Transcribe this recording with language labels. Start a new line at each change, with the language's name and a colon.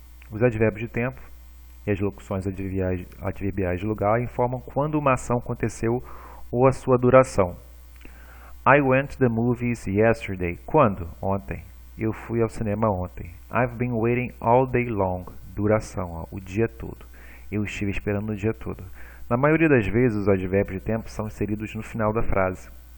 Portuguese: Os advérbios de tempo e as locuções adverbiais de lugar informam quando uma ação aconteceu ou a sua duração.
English: I went to the movies yesterday.
Portuguese: Quando? Ontem. Eu fui ao cinema ontem.
English: I've been waiting all day long.
Portuguese: Duração, ó, o dia todo. Eu estive esperando o dia todo. Na maioria das vezes, os advérbios de tempo são inseridos no final da frase.